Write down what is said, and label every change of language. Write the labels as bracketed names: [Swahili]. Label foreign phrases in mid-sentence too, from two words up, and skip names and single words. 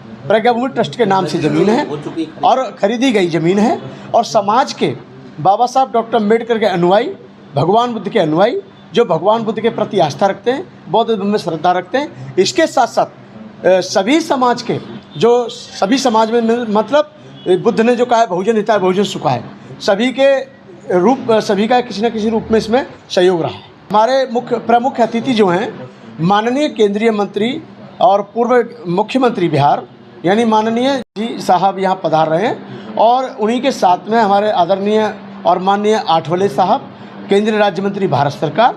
[Hindi] प्रज्ञा भूमि ट्रस्ट के नाम से ज़मीन है और खरीदी गई ज़मीन है। और समाज के बाबा साहब डॉक्टर अम्बेडकर के अनुयायी, भगवान बुद्ध के अनुयायी, जो भगवान बुद्ध के प्रति आस्था रखते हैं, बौद्ध धर्म में श्रद्धा रखते हैं, इसके साथ साथ सभी समाज के, जो सभी समाज में मतलब बुद्ध ने जो कहा है [Sanskrit] बहुजन हिताय बहुजन सुखाय, [Hindi] सभी के रूप, सभी का किसी न किसी रूप में इसमें सहयोग रहा है। हमारे प्रमुख अतिथि जो हैं, माननीय केंद्रीय मंत्री और पूर्व मुख्यमंत्री बिहार यानी माननीय जी साहब यहाँ पधार रहे हैं और उन्हीं के साथ में हमारे आदरणीय और माननीय आठवले साहब, केंद्रीय राज्य मंत्री भारत सरकार।